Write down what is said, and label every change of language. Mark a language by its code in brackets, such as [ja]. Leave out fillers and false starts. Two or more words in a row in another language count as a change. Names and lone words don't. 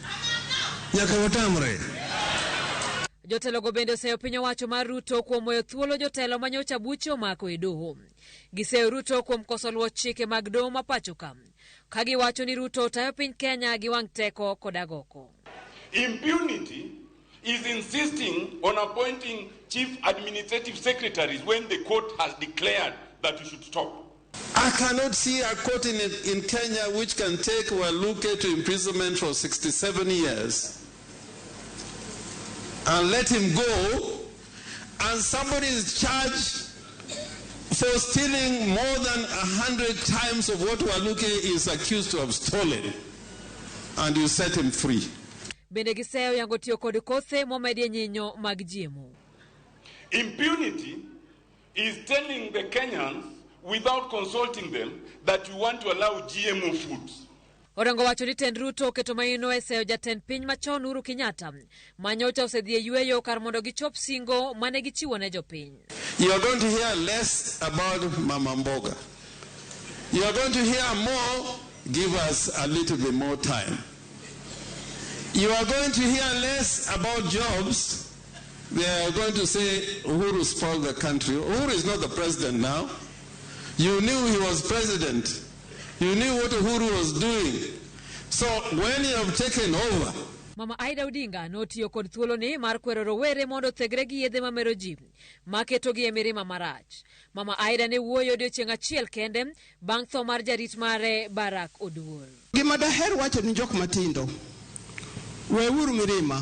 [luo] Jotelo go bende oseyo piny owacho mar Ruto kuom moyo thuolo jotelo manyocha buche omako e doho. Giseyo Ruto kuom koso luwo chike mag doho ma pacho ka giwacho ni Ruto tayo piny Kenya gi wang' teko kod agoko. [en] Impunity is insisting on appointing chief administrative secretaries when the court has declared that you should stop. I cannot see a court in Kenya which can take Waluke to imprisonment for 67 years and let him go, and somebody is charged for stealing more than 100 times of what Waluke is accused to have stolen, and you set him free. [luo] Bende giseyo yango tiyo kod kothe momedie nyinyo mag jiemo. [en] Impunity is telling the Kenyans without consulting them that you want to allow GMO foods. [luo] Orango wacho ni tend Ruto keto maino e seyo jatend piny machon Uhuru Kenyatta manyocha osedhi e yueyo kar mondo gichop singo mane gichiwo ne jopiny. [en] You are going to hear less about Mama Mboga. You are going to hear more, give us a little bit more time. You are going to hear less about jobs. They are going to say Uhuru spoiled the country. Uhuru is not the president now. You knew he was president. You knew what Uhuru was doing. So when you have taken over. [luo] Mama Aida Odinga notiyo kod thuolo ni mar kwero rowere mondo thegre gi yedhe mamero ji maketo gi e mirima marach. Mama Aida ne wuoyo odiochieng' achiel kende bang' tho mar jarit mare Barak Oduor. Gima daher wacho ni jok matindo weuru mirima.